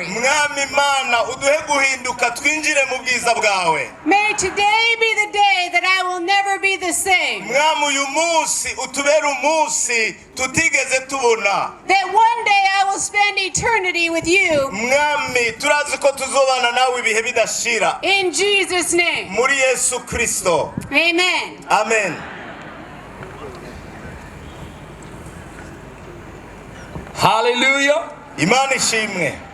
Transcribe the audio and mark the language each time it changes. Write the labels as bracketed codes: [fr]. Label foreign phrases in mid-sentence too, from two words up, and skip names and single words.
[rw] Mwami Mana, uduhe guhinduka twinjire mu bwiza bwawe. [en] May today be the day that I will never be the same. [rw] Mwami uyu munsi utubere umunsi tutigeze tubona. [en] That one day I will spend eternity with you. [rw] Mwami, turazi ko tuzobana nawe ibihe bidashira. [en] In Jesus' name. [rw] Muri Yesu Kristo. Amen. Amen. Hallelujah. Imana ishimwe.